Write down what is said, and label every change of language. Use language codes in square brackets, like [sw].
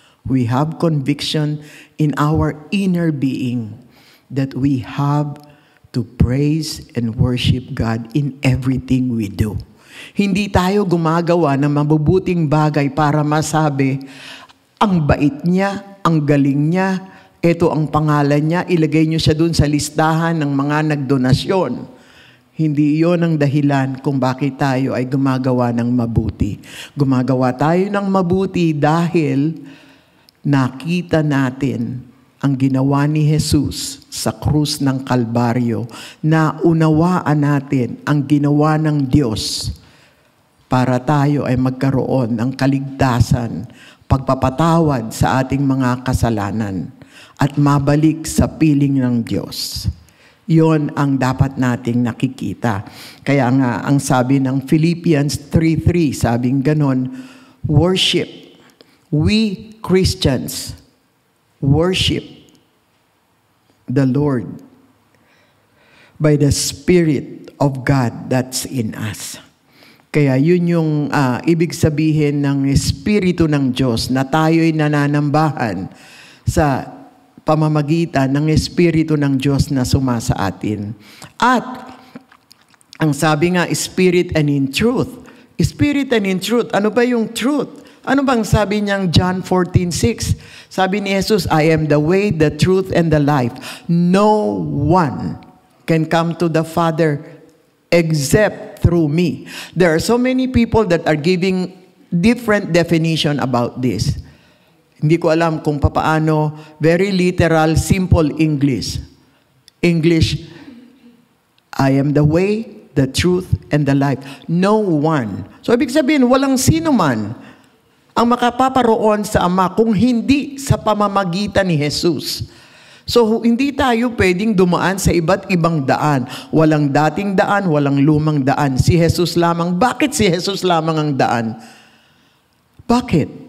[en] We have conviction in our inner being that we have to praise and worship God in everything we do. [tl] Hindi tayo gumagawa ng mabubuting bagay para masabi, ang bait niya, ang galing niya, ito ang pangalan niya, ilagay niyo siya dun sa listahan ng mga nagdonasyon. Hindi iyon ang dahilan kung bakit tayo ay gumagawa ng mabuti. Gumagawa tayo ng mabuti dahil nakita natin ang ginawa ni Jesus sa krus ng Kalbaryo, na unawaan natin ang ginawa ng Diyos para tayo ay magkaroon ng kaligtasan, pagpapatawad sa ating mga kasalanan, at mabalik sa piling ng Diyos. Yon ang dapat nating nakikita. Kaya nga, ang sabi ng Philippians 3:3, sabing ganon, worship. [en] We Christians worship the Lord by the Spirit of God that's in us. [tl] Kaya yun yung ibig sabihin ng Espiritu ng Diyos na tayo'y nananambahan sa pamamagitan ng Espiritu ng Diyos na sumasa atin. At ang sabi nga, [en] Spirit and in truth. Spirit and in truth. [tl] Ano ba yung [en] truth? [tl] Ano bang sabi niyang John 14:6? Sabi ni Jesus, [en] I am the way, the truth, and the life. No one can come to the Father except through me. There are so many people that are giving different definition about this. [tl] Hindi ko alam kung papaano, [en] very literal, simple English. I am the way, the truth, and the life. No one. [tl] So, ibig sabihin, walang sino man ang makapaparoon sa Ama kung hindi sa pamamagitan ni Jesus. So, hindi tayo pwedeng dumaan sa iba't ibang daan. Walang dating daan, walang lumang daan. Si Jesus lamang. Bakit si Jesus lamang ang daan? Bakit?